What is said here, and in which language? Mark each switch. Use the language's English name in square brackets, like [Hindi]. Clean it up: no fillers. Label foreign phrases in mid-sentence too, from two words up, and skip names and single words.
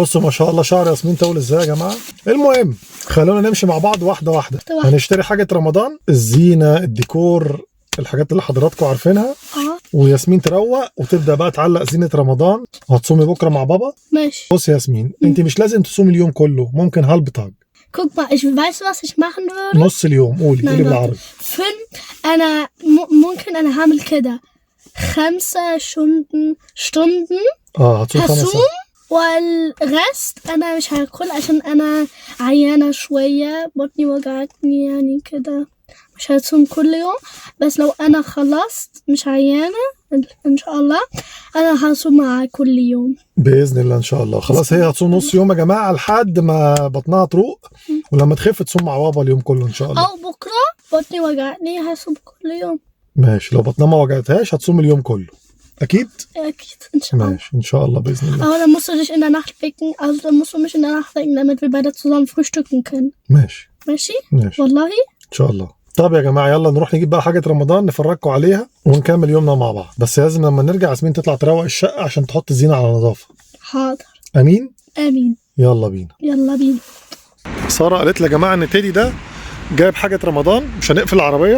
[Arabic] بصوا ما شاء الله شعر ياسمين طول ازاي يا جماعه. المهم خلونا نمشي مع بعض واحده واحده. هنشتري حاجه رمضان، الزينه، الديكور، الحاجات اللي حضراتكم عارفينها. وياسمين تروق وتبدا بقى تعلق زينه رمضان. وهتصومي بكره مع بابا. ماشي. بص يا ياسمين، انت مش لازم تصومي اليوم كله، ممكن halbtag. [German] Guck mal, weißt du, was ich machen würde? [Arabic] نص اليوم. قولي بالعربي. أنا ممكن أنا هعمل كده 5 Stunden هصوم، والرست أنا مش هاكل عشان أنا عيانة شوية، بطني وجعتني يعني كده. مش هتصوم كل يوم، بس لو أنا خلصت مش عيانة إن شاء الله أنا هصوم معاها كل يوم بإذن الله. إن شاء الله. خلاص هي هتصوم نص يوم يا جماعة لحد ما بطنها تروق، ولما تخف تصوم مع بابا اليوم كله إن شاء الله. أو بكرة بطني وجعتني هصوم كل يوم. ماشي. لو بطنها ما وجعتهاش هتصوم اليوم كله. أكيد؟ أكيد إن شاء الله. ماشي إن شاء الله بإذن الله. [German] Aber dann musst du dich in der Nacht wecken, also dann musst du mich in der Nacht wecken, damit wir beide zusammen frühstücken können. [Arabic] ماشي. ماشي؟ ماشي. والله؟ إن شاء الله. طب يا جماعة يلا نروح نجيب بقى حاجة رمضان نفرجكم عليها ونكمل يومنا مع بعض. بس لازم لما نرجع ياسمين تطلع تروق الشقة عشان تحط الزينة على نظافة. حاضر. أمين؟ آمين. يلا بينا. يلا بينا. سارة قالت لي يا جماعة إن تيدي ده جايب حاجة رمضان، مش هنقفل العربية.